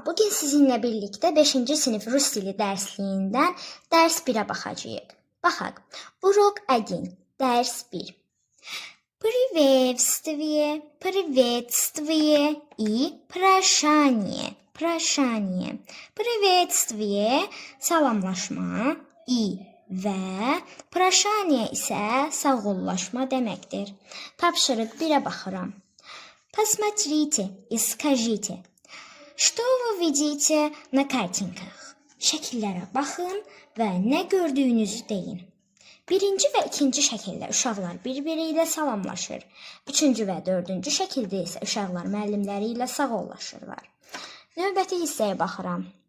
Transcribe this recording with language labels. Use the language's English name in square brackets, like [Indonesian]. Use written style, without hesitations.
[Azerbaijani] Bugün sizinlə birlikdə 5-ci sinif rus dili dərsliyindən dərs 1-ə baxacağıq. Baxaq. [Russian] Урок 1. [Azerbaijani] Dərs 1. [Russian] Приветствие, приветствие и прошание. Прошание. [Azerbaijani] Приветствие salamlaşma i və прошание isə sağollaşma deməkdir. Tapşırıq 1-ə baxıram. [Russian] Посмотрите и скажите, что вы видите на картинках? [Azerbaijani] Şəkillərə baxın və nə gördüyünüzü deyin. Birinci və ikinci şəkildə uşaqlar bir-biri ilə salamlaşır. Üçüncü və dördüncü şəkildə isə uşaqlar müəllimləri ilə sağollaşırlar. Növbəti hissəyə baxıram.